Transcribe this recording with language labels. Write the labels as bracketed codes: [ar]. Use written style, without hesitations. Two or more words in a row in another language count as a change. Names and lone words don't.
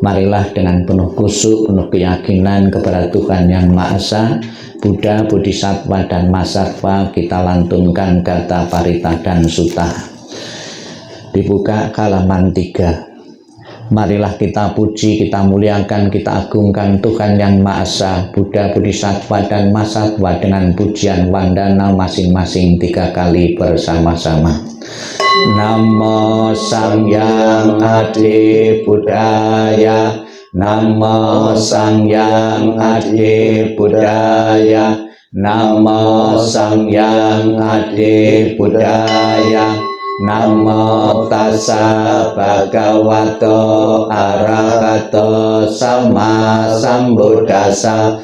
[id] Marilah dengan penuh khusyuk, penuh keyakinan kepada Tuhan Yang Maha Esa, Buddha, Bodhisattva, dan Mahasattva, kita lantunkan Gatha Parita dan Sutta. Dibuka halaman 3. Marilah kita puji, kita muliakan, kita agungkan Tuhan Yang Maha Esa, Buddha, Bodhisattva, dan Mahasattva dengan pujian wandana masing-masing 3 kali bersama-sama. [pi] Namo Sangyang Adi Buddhaya, Namo Sangyang Adi Buddhaya, Namo Sangyang Adi Buddhaya, Namo Tassa Bhagavato Arahato Sama Sambuddhassa,